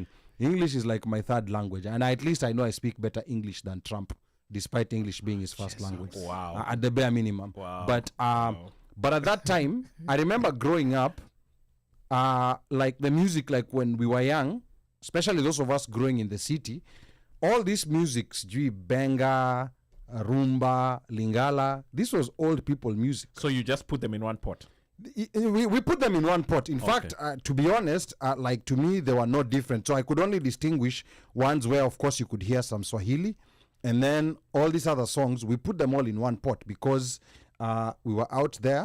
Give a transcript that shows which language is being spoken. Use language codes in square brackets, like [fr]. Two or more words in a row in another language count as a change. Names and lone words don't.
[en] English is like my third language, and at least I know I speak better English than Trump, despite English being his first language. Wow. At the bare minimum. Wow. But at that time, I remember growing up, like the music, like when we were young, especially those of us growing in the city, all these musics, benga, rumba, lingala, this was old people music. So you just put them in one pot. We put them in one pot. In fact, to be honest, like to me, they were not different. So I could only distinguish ones where, of course, you could hear some Swahili, and then all these other songs, we put them all in one pot because we were out there.